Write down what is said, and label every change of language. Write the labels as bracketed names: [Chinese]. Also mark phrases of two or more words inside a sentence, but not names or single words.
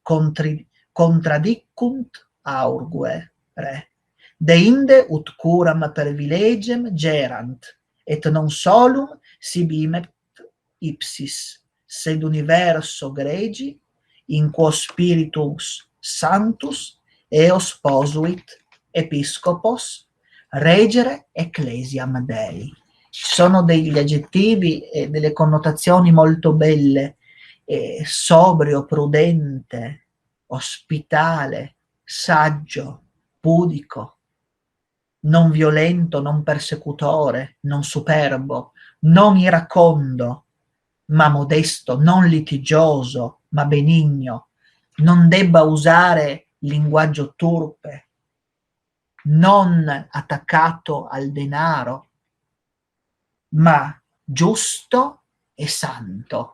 [Latin] contradicunt aurgue re, deinde ut curam privilegium gerant, et non solum sibimet ipsis, sed universo gregi, in quo spiritus sanctus eos posuit episcopos regere ecclesiam Dei. [Italian] Ci sono degli aggettivi e delle connotazioni molto belle, sobrio, prudente, ospitale, saggio, pudico, non violento, non persecutore, non superbo, non iracondo, ma modesto, non litigioso, ma benigno, non debba usare linguaggio turpe, non attaccato al denaro, ma giusto e santo.